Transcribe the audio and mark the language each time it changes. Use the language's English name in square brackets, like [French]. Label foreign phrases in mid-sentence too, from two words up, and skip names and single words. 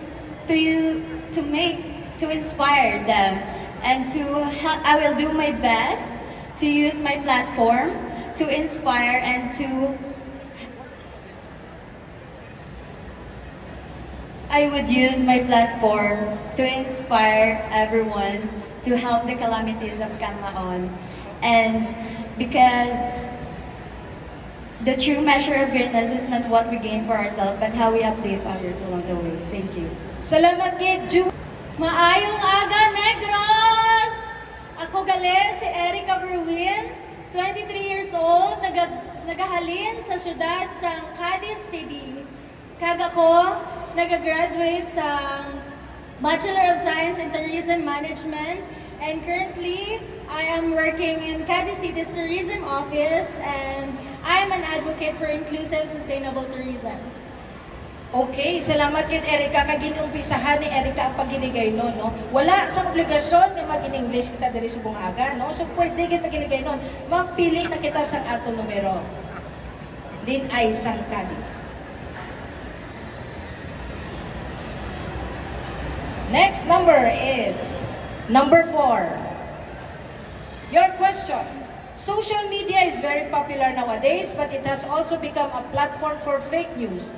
[English] inspire them, and I will do my best to use my platform to inspire and I would use my platform to inspire everyone to help the calamities of Canlaon, and because the true measure of greatness is not what we gain for ourselves, but how we uplift others along the way. Thank you. [Hiligaynon] Salamat kay Ju. Maayong aga, Negros! Ako gali si Erica Berwin, [English] 23 years old, [Hiligaynon] nagahalin sa syudad sa Cadiz City. Kag ako, nag-graduate sa [English] Bachelor of Science in Tourism Management, and currently, I am working in Cadiz City's Tourism Office, and I am an advocate for inclusive, sustainable tourism. [Hiligaynon] Okay, salamat kay Erica. Kaginumpisahan ni Erica ang paghiligay no. Wala sa obligasyon na mag-in-English kita diri sa bungaga, no? So pwede kita maghiligay nun. Magpili na kita sa ato numero. Lin-Ay sang Cadiz. [English] Next number is number 4. Your question. Social media is very popular nowadays, but it has also become a platform for fake news.